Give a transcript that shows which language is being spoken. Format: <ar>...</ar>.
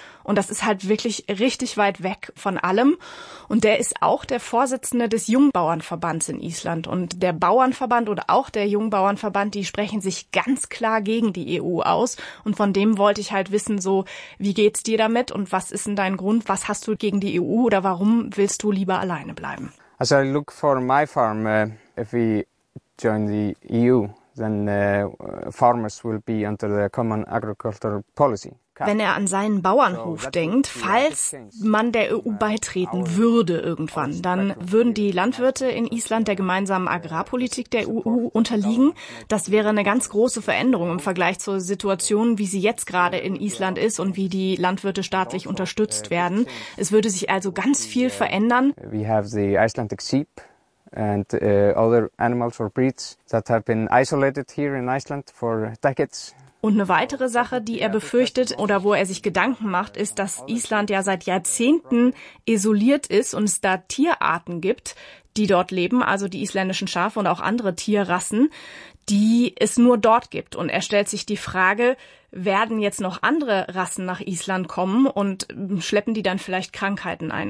<de>Und das ist halt wirklich richtig weit weg von allem. Und der ist auch der Vorsitzende des Jungbauernverbands in Island. Und der Bauernverband oder auch der Jungbauernverband, die sprechen sich ganz klar gegen die EU aus. Und von dem wollte ich halt wissen, so, wie geht's dir damit und was ist denn dein Grund? Was hast du gegen die EU oder warum willst du lieber alleine bleiben?</de> <en>Also I look for my farm if we join the EU. Then farmers will be under the common agricultural policy.</en> <de>Wenn er an seinen Bauernhof denkt, falls man der EU beitreten würde irgendwann, dann würden die Landwirte in Island der gemeinsamen Agrarpolitik der EU unterliegen. Das wäre eine ganz große Veränderung im Vergleich zur Situation, wie sie jetzt gerade in Island ist und wie die Landwirte staatlich unterstützt werden. Es würde sich also ganz viel verändern.</de> <en>We have the Icelandic sheep. And other animals or breeds that have been isolated here in Iceland for decades.</en> <de>Und eine weitere Sache, die er befürchtet oder wo er sich Gedanken macht, ist, dass Island ja seit Jahrzehnten isoliert ist und es da Tierarten gibt, die dort leben, also die isländischen Schafe und auch andere Tierrassen, die es nur dort gibt. Und er stellt sich die Frage, werden jetzt noch andere Rassen nach Island kommen und schleppen die dann vielleicht Krankheiten ein?</de>